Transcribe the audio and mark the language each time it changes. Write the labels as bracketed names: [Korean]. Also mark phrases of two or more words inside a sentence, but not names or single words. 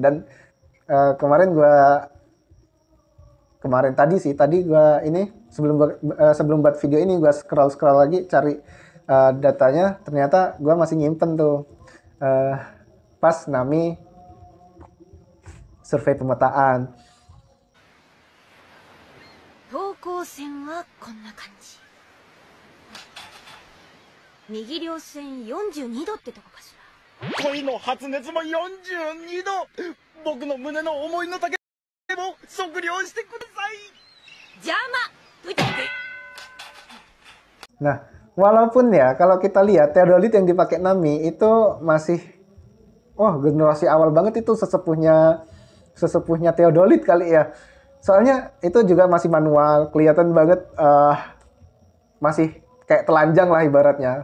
[Indonesian] Dan eh, kemarin gue kemarin tadi gue ini sebelum buat video ini gue scroll lagi cari datanya, ternyata gue masih nyimpen tuh eh, pas Nami survei pemetaan. [Japanese] 等高線はこんな感じ。右稜線42度ってとこかしら。恋の発熱も42度。僕の胸の思いの丈も測量してください。邪魔ぶてく。 [Indonesian] Nah, walaupun ya kalau kita lihat teodolit yang dipakai Nami itu masih generasi awal banget, itu sesepuhnya teodolit kali ya. Soalnya itu juga masih manual, kelihatan banget masih kayak telanjang lah ibaratnya.